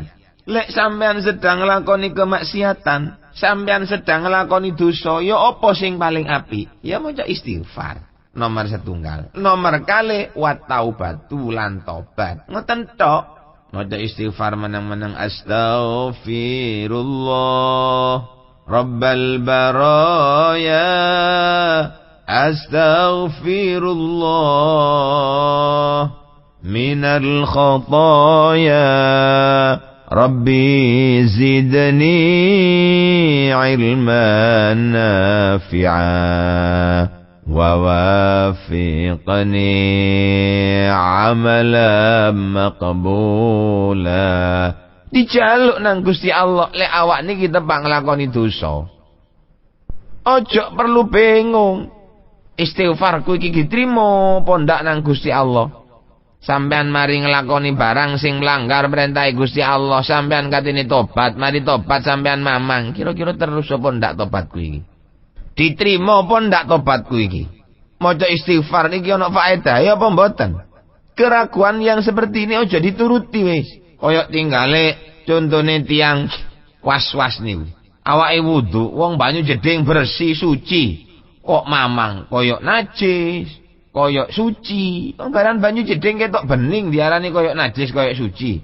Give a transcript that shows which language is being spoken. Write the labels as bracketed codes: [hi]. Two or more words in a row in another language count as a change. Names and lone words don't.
[jv] Lek sampean sedang nglakoni kemaksiatan, sampean sedang nglakoni dosa, ya apa sing paling apik? Ya maca istighfar. Nomor setunggal. Nomor kali [ar] والتوبة [jv] lan taubat. Ngoten tok. Maca istighfar menang-menang [ar] أستغفر الله رب البرايا أستغفر الله من الخطايا ربي زدني علما نافعا ووفقني عملا مقبولا. [jv] Dijaluk nang Gusti Allah lek awak niki tepang nglakoni dosa. Ojo perlu bingung. Istighfarku iki ditrima apa ndak nang Gusti Allah. Sampean mari nglakoni barang sing melanggar perintah Gusti Allah, sampean katene tobat, mari tobat sampean mamang. Kira-kira terus apa ndak tobatku iki? Diterima apa ndak tobatku iki? Maca istighfar niki ana faedah ya apa mboten? [id] Keraguan yang seperti ini [jv] aja dituruti wis. Kaya tinggale contone tiang was-was niku. Awake wudu, wong banyu jeding bersih suci. Kok mamang kaya najis, kaya suci. Barang banyu jeding ketok bening diarani kaya najis kaya suci.